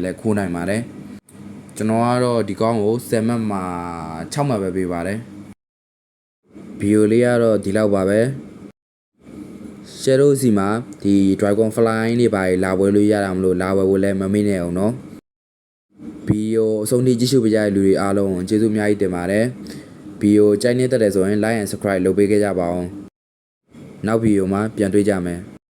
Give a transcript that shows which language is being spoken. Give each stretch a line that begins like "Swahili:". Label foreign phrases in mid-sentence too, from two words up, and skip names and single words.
Burmese: လည်းခိုးနိုင်ပါတယ်ကျွန်တော်ကတော့ဒီကောင်းကို10မှတ်မှာ6မှတ်ပဲပေးပါတယ်ဗီဒီယိုလေးကတော့ဒီလောက်ပါပဲ shadow စီမှာဒီ
English: dragon fly
Burmese: တွေပါလာဝဲလို့ရတာမလို့လာဝဲဖို့လည်းမမေ့နဲ့အောင်နော်ဗီဒီယိုအဆုံးထိကြည့်ရှုပေးကြတဲ့လူတွေအားလုံးကျေးဇူးအများကြီးတင်ပါတယ်ဗီဒီယိုကြိုက်နေတတ်တယ်ဆိုရင်
English: like and subscribe
Burmese: လုပ်ပေးခဲ့ကြပါအောင်နောက်ဗီဒီယိုမှာပြန်တွေ့ကြမယ်